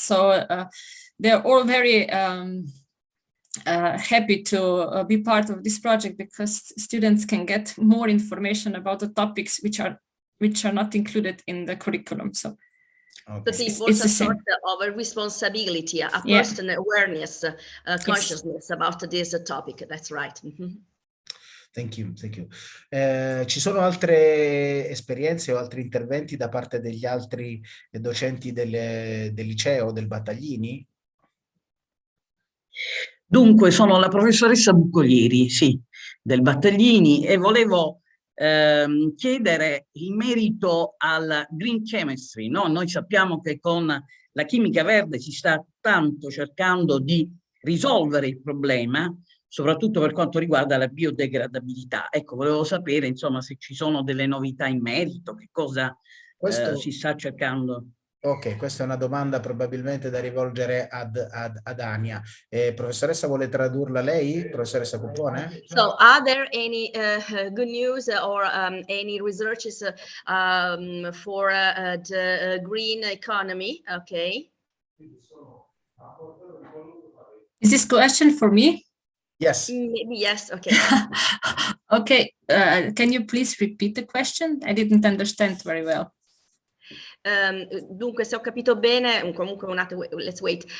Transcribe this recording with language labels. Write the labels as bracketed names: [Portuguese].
[English] So they're all very happy to be part of this project, because students can get more information about the topics which are not included in the curriculum. So but it's also a sort of a responsibility, a personal awareness, consciousness about this topic. That's right. Mm-hmm. Thank you. [Italian] Ci sono altre esperienze o altri interventi da parte degli altri docenti del liceo, del Battaglini? Dunque, sono la professoressa Bucolieri, sì. del Battaglini, e volevo chiedere in merito al green chemistry, no? Noi sappiamo che con la chimica verde si sta tanto cercando di risolvere il problema, soprattutto per quanto riguarda la biodegradabilità. Ecco, volevo sapere, insomma, se ci sono delle novità in merito, che cosa si sta cercando. Ok, questa è una domanda probabilmente da rivolgere ad Anja. Professoressa, vuole tradurla lei? Professoressa Cuppone? [English] So, are there any good news or any researches for the green economy? Okay. Is this question for me? Yes. Maybe yes, okay. Okay, can you please repeat the question? I didn't understand very well. [Italian] Dunque, se ho capito bene, comunque un attimo, [English] let's wait.